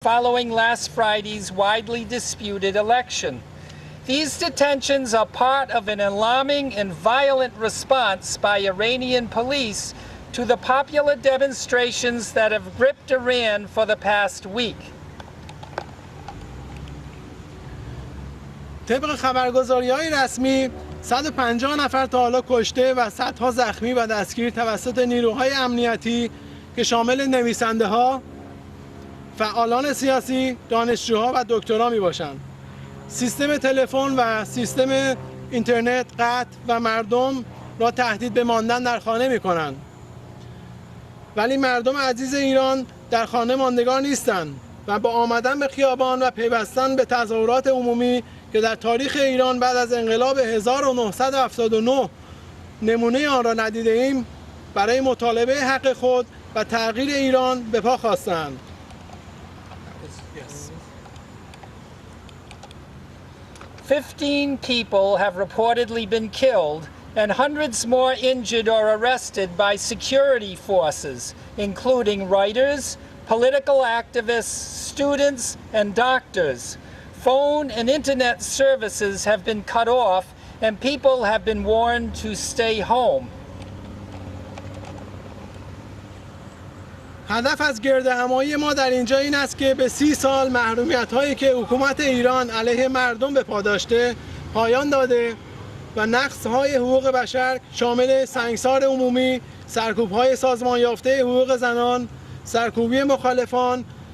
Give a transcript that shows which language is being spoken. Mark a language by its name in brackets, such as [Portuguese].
[English] following last Friday's widely disputed election. These detentions are part of an alarming and violent response by Iranian police to the popular demonstrations that have gripped Iran for the past week. [Persian] طبق خبرگزاری‌های رسمی 150 نفر تا حالا کشته و صدها زخمی و دستگیر توسط نیروهای امنیتی که شامل نویسنده‌ها، فعالان سیاسی، دانشجوها و دکترا میباشند. سیستم تلفن و سیستم اینترنت قطع و مردم را تهدید به ماندن در خانه میکنند. ولی مردم عزیز ایران در خانه ماندگار نیستند و با آمدن به خیابان و پیوستن به تظاهرات عمومی که در تاریخ ایران بعد از انقلاب 1979 نمونه آن را ندیده ایم، برای مطالبه حق خود و تغییر ایران به پا خواستند. [English] 15 people have reportedly been killed and hundreds more injured or arrested by security forces, including writers, political activists, students, and doctors. Phone and internet services have been cut off and people have been warned to stay home. [Persian] هدف از گردهمایی ما در اینجا این است که به 30 سال محرومیت‌هایی که حکومت ایران علیه مردم به پا داشته پایان داده و نقض‌های حقوق بشر شامل سنگسار عمومی، سرکوب‌های سازمان یافته حقوق زنان، سرکوبی مخالفان